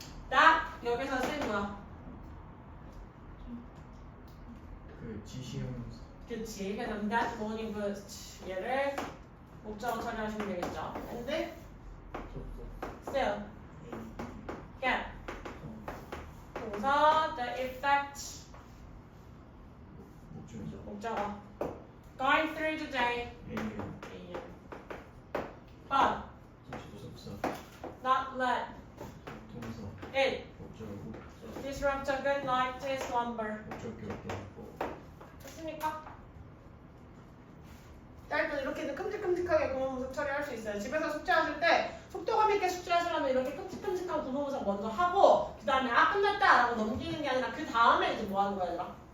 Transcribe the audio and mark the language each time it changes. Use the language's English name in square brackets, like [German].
[Korean] that 여기서 쓴 뭐야? 그 지시형 그치. 그래서 [English] that morning boost [Korean] 얘를 목적어 처리하시면 되겠죠. [English] and still get [Korean] 동사 [English] the effect [Korean] 목적이죠. 목적어 [English] going through the day [Korean] A예요. [English] but [Korean] 접속사. [English] not let [Korean] 동사. [English] it [Korean] 목적이고. [English] disrupt a good night's slumber. [Korean] 목적이 없고. 됐습니까? 일단 이렇게 큼직큼직하게 구문문서 처리할 수 있어요. 집에서 숙제하실 때 속도감 있게 숙제하시려면 이렇게 큼직큼직한 구문문서 먼저 하고 그 다음에 아 끝났다 라고 넘기는 게 아니라 그 다음에 이제 뭐 하는 거야 얘들아?